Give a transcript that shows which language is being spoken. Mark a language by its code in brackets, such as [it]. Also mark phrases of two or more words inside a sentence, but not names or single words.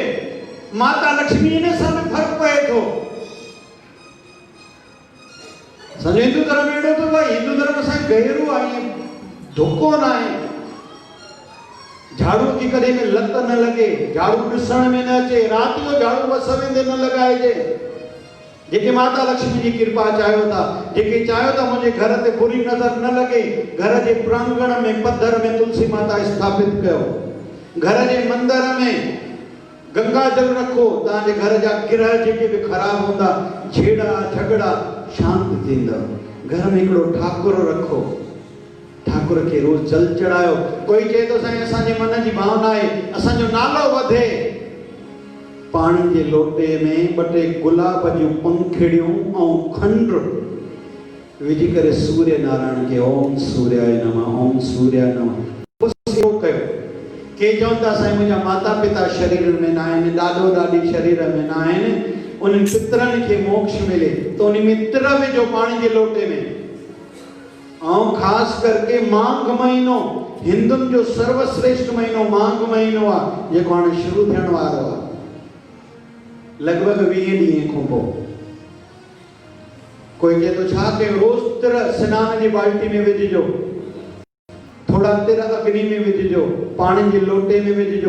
[sd] माता लक्ष्मी इन सां बि फ़र्क़ु पए थो। असांजो हिंदू धर्म अहिड़ो अथव, हिंदू धर्म असांजो गहरो आहे, धोखो न आहे। झाड़ू जी कॾहिं में लत न लॻे, झाड़ू ॾिसण में न अचे, राति जो झाड़ू बस वेंदे न लॻाइजे। जेके माता लक्ष्मी जी कृपा चाहियो था, जेके चाहियो था मुंहिंजे घर ते बुरी नज़र न लॻे, घर जे प्रांगण में पधर में तुलसी माता स्थापित कयो, घर जे मंदर में गंगा जल रखो। तव्हांजे घर जा ग्रह जेके बि ख़राब हूंदा, झेड़ा झगड़ा शांत थींदव। घर में हिकिड़ो ठाकुर रखो, ठाकुर खे रोज़ जल चढ़ायो। कोई चए थो साईं असांजे मन जी भावना आहे असांजो नालो वधे, पाणी जे लोटे में 2 टे गुलाब जूं पंखड़ियूं ऐं खंड विझी करे सूर्य नारायण खे [sa] ओम सूर्याय नमः, ओम सूर्याय नमः [sd] उहो कयो। के चवनि था साईं मुंहिंजा माता पिता शरीर में न आहिनि, ॾाॾो ॾाॾी शरीर में न आहिनि, उन्हनि पितरनि खे मोक्ष मिले त उन में तिर विझो पाणी जे लोटे में। ऐं ख़ासि करके माघ महीनो हिंदुनि जो सर्वश्रेष्ठ महीनो माघ महीनो आहे, जेको हाणे शुरू थियण वारो आहे। लॻभॻि 20 ॾींहं खां पोइ कोई चए थो छा कयो? रोज़ तिर सनान जी बाल्टी में विझिजो, थोड़ा तिर अग्नि में विझिजो, पाणी जे लोटे में विझिजो।